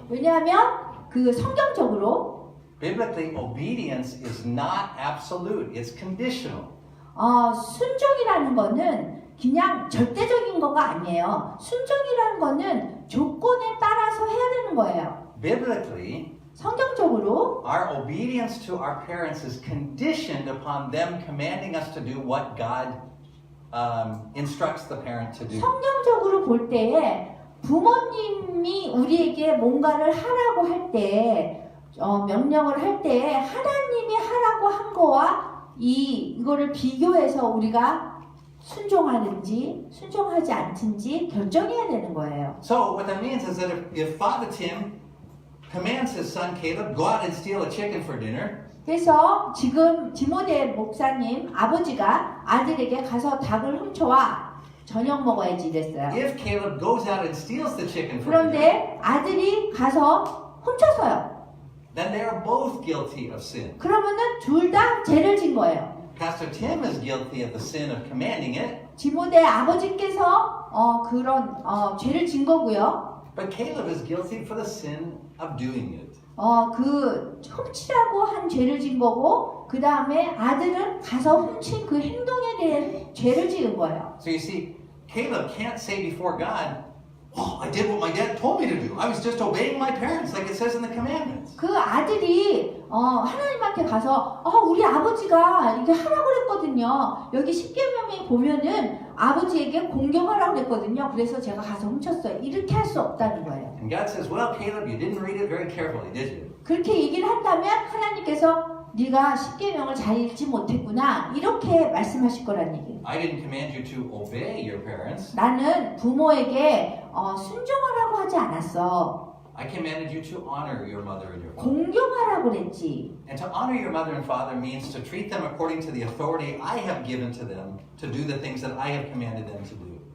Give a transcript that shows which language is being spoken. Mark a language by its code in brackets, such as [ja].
[ko] 왜냐하면 그 성경적으로 [en] biblically obedience is not absolute. It's conditional. [ko] 순종이라는 거는 그냥 절대적인 거가 아니에요. 순종이라는 거는 조건에 따라서 해야 되는 거예요. [en] Biblically, [ko] 성경적으로 [en] our obedience to our parents is conditioned upon them commanding us to do what God instructs the parent to do. [ko] 성경적으로 볼 때에 부모님이 우리에게 뭔가를 하라고 할 때, 명령을 할 때에 하나님이 하라고 한 거와 이거를 비교해서 우리가 순종하는지 순종하지 않든지 결정해야 되는 거예요. [en] So what that means is that if Father Tim commands his son Caleb, go out and steal a chicken for dinner, [ko] 그래서 지금 디모데 목사님 아버지가 아들에게 가서 닭을 훔쳐와 저녁 먹어야지 이랬어요. [en] if Caleb goes out and steals the chicken for dinner, [ko] 그런데 아들이 가서 훔쳤어요. [en] then they are both guilty of sin. [ko] 그러면은 둘 다 죄를 진 거예요. [en] Pastor Tim is guilty of the sin of commanding it, [ko] 디모데 아버지께서 그런 죄를 진 거고요. [en] but Caleb is guilty for the sin of doing it. [ko] 그 훔치라고 한 죄를 진 거고 그 다음에 아들은 가서 훔친 그 행동에 대한 죄를 지은 거예요. [en] So you see, Caleb can't say before God, "Oh, I did what my dad told me to do. I was just obeying my parents, like it says in the commandments." [ko] 그 아들이 하나님한테 가서 우리 아버지가 이게 하라고 그랬거든요. 여기 십계명에 보면은 아버지에게 공경하라고 그랬거든요. 그래서 제가 가서 훔쳤어요. 이렇게 할 수 없다는 거예요. [en] And God says, "Well, Caleb, you didn't read it very carefully, did you?" [ko] 그렇게 얘기를 한다면 하나님께서 네가 십계명을 잘 읽지 못했구나 이렇게 말씀하실 거란 얘기예요. [en] I didn't command you to obey your parents. [ko] 나는 부모에게 순종하라고 하지 않았어. [en] I commanded you to honor your mother and your father. [ko] 공경하라고 그랬지. [en] And to honor your mother and father means to treat them according to the authority I have given to them to do the things that I have commanded them to do.